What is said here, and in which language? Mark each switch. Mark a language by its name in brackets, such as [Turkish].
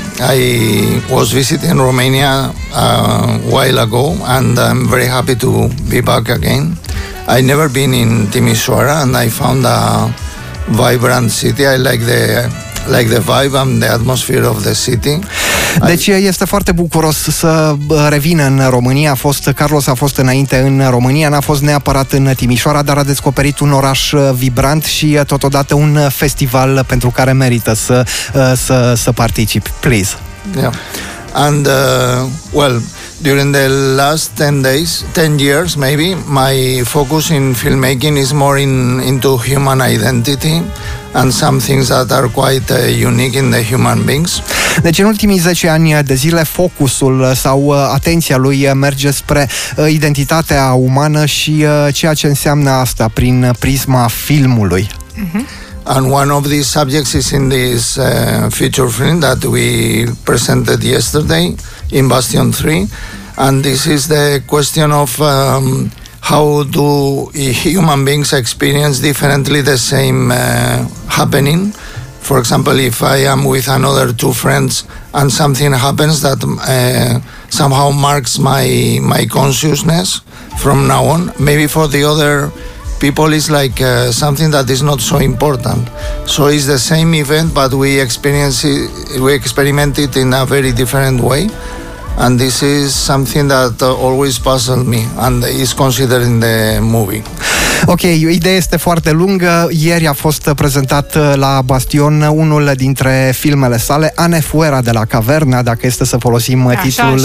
[English] I was visiting Romania a while ago, and I'm very happy to be back again. I never been in Timișoara, and I found a vibrant city. I like the vibe and the atmosphere of the city. [Romanian] Deci este foarte bucuros să revină în România. Carlos a fost înainte în România, n-a fost neapărat în Timișoara, dar a descoperit un oraș vibrant și totodată un festival pentru care merită să participi. [English] Please. Yeah. And well, during the last 10 years maybe, my focus in filmmaking is more into human identity and some things that are quite unique in the human beings. [Romanian] Deci în ultimii 10 ani de zile focusul sau atenția lui merge spre identitatea umană și ceea ce înseamnă asta prin prisma filmului. Mm-hmm. [English] And one of these subjects is in this feature film that we presented yesterday in Bastion 3, and this is the question of how do human beings experience differently the same happening? For example, if I am with another two friends and something happens that somehow marks my consciousness from now on, maybe for the other people is like something that is not so important. So it's the same event, but we experiment it in a very different way. And this is something that always puzzled me and is considered in the movie. [Romanian] Ok, ideea este foarte lungă. Ieri a fost prezentat la Bastion unul dintre filmele sale, Ane Fuera de la Caverna, dacă este să folosim titlul